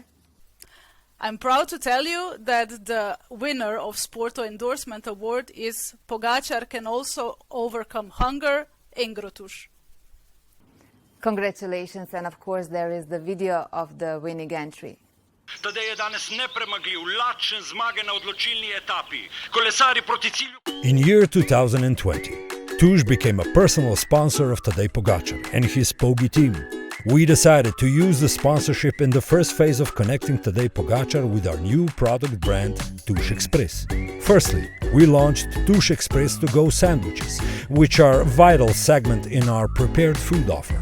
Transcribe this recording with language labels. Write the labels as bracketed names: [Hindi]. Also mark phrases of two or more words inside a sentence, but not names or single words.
[English] I'm proud to tell you that the winner of SPORTO Endorsement Award is Pogačar Can Also Overcome Hunger, Engrotuš. Congratulations, and of course there is the video of the winning entry. [Slovenian] Tadej je danes nepremagljiv, lačen zmage na odločilni etapi. Kolesari proti cilju. [English] In year 2020, Tuš became a personal sponsor of Tadej Pogačar and his Pogi team. We decided to use the sponsorship in the first phase of connecting Tadej Pogačar with our new product brand, Tuš Express. Firstly, we launched Tuš Express to Go sandwiches, which are a vital segment in our prepared food offer.